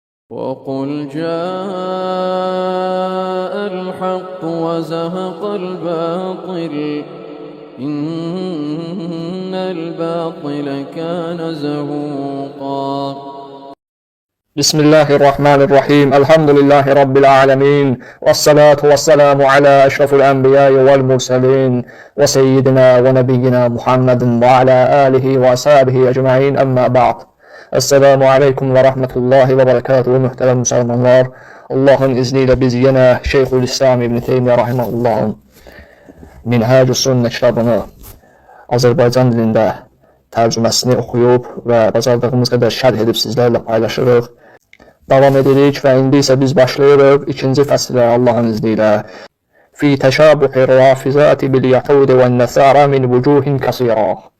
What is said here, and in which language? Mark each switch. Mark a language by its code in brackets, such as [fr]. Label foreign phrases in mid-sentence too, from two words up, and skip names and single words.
[ar] وقل جاء الحق وزهق الباطل إن الباطل كان زهوقا. بسم الله الرحمن الرحيم. الحمد لله رب العالمين، والصلاة والسلام على أشرف الأنبياء والمرسلين وسيدنا ونبينا محمد وعلى آله وأصحابه أجمعين. أما بعد. السلام عليكم ورحمة الله وبركاته. [tr] Muhterem Müslümanlar, Allah'ın izniyle biz yine Şeyhülislam İbn Teymiyye Rahimahullah'ın Minhacü Sünne kitabını [az] Azərbaycan dilində tərcüməsini oxuyub və bacardığımız qədər şərh edib sizlərlə paylaşırıq. Davam edirik və indi isə biz başlayırıq ikinci fəslə [tr] Allah'ın izniyle. [ar] في تشابه الرافضة باليهود والنصارى من وجوه كثيرة.